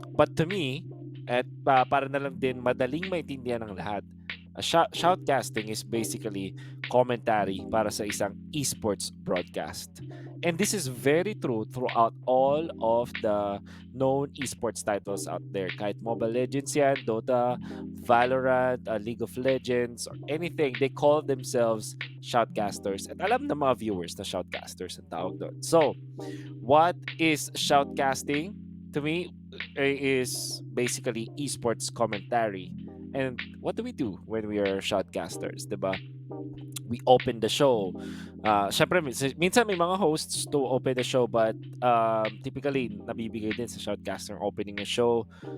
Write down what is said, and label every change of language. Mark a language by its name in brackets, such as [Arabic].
[English] But to me, [Filipino] at para na lang din madaling maintindihan ng lahat, [English] shoutcasting is basically commentary [Filipino] para sa isang esports broadcast. [English] And this is very true throughout all of the known esports titles out there. Kahit Mobile Legends yan, Dota, Valorant, League of Legends, or anything, they call themselves shoutcasters. [Filipino] At alam ng mga viewers na shoutcasters ang tawag doon. [English] So, what is shoutcasting? To me, is basically esports commentary. And what do we do when we are shoutcasters, [Filipino] 'di ba? [English] We open the show. [Filipino] Syempre, minsan may mga hosts [English] to open the show, [Filipino] but typically nabibigay din sa shoutcaster [English] opening a show.